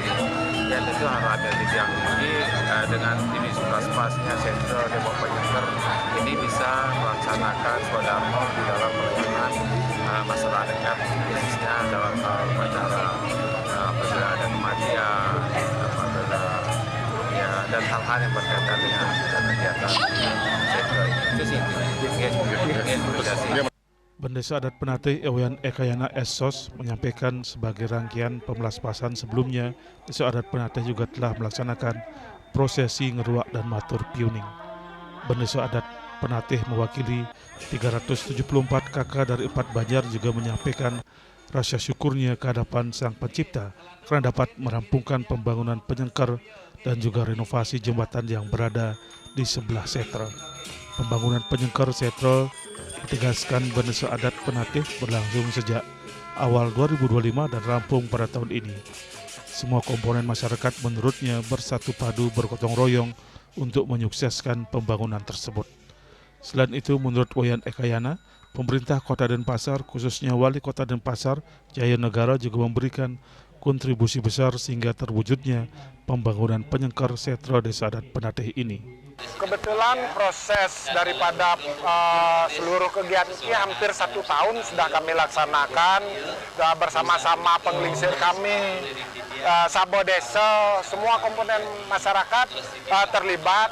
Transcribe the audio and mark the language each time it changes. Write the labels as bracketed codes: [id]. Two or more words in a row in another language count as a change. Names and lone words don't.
[id] Dan tentu harap yang tinggi dengan ini pas-pasnya sentra tembok penyengker ini bisa melaksanakan swadharma di dalam pelayanan masyarakat, khususnya dalam upacara apabila ada kematian, apabila dan hal-hal yang berkaitan dengan kegiatan sentra itu sih. Desa Adat Penatih Ewayan Ekayana Esos menyampaikan sebagai rangkaian pemelaspasan sebelumnya, Desa Adat Penatih juga telah melaksanakan prosesi ngeruak dan [ban] matur piuning. [id] Desa Adat Penatih mewakili 374 kakak dari 4 banjar juga menyampaikan rasa syukurnya ke hadapan Sang Pencipta karena dapat merampungkan pembangunan penyengker dan juga renovasi jembatan yang berada di sebelah setra. Pembangunan penyengker setra ditegaskan Desa Adat Penatih berlangsung sejak awal 2025 dan rampung pada tahun ini. Semua komponen masyarakat menurutnya bersatu padu bergotong royong untuk menyukseskan pembangunan tersebut. Selain itu, menurut Wayan Ekayana, pemerintah Kota Denpasar, khususnya Wali Kota Denpasar Jaya Negara juga memberikan kontribusi besar sehingga terwujudnya pembangunan penyengker setra Desa Adat Penatih ini. Kebetulan proses daripada seluruh kegiatan ini hampir 1 tahun sudah kami laksanakan bersama-sama penglingsir kami, Sabo Desa, semua komponen masyarakat terlibat.